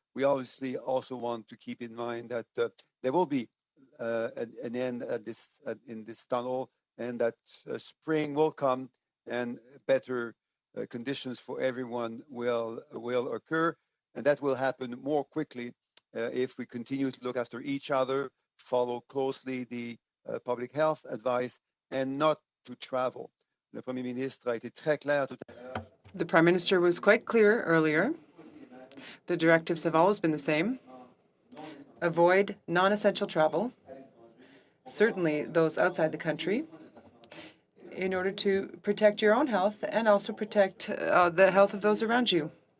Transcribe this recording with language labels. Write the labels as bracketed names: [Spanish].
[English] We obviously also want to keep in mind that there will be an end in this tunnel, and that spring will come and better conditions for everyone will occur, and that will happen more quickly if we continue to look after each other, follow closely the public health advice, and not to travel. [French] Le Premier ministre a été très clair tout à l'heure. [English] The Prime Minister was quite clear earlier. The directives have always been the same. Avoid non-essential travel, certainly those outside the country, in order to protect your own health and also protect the health of those around you.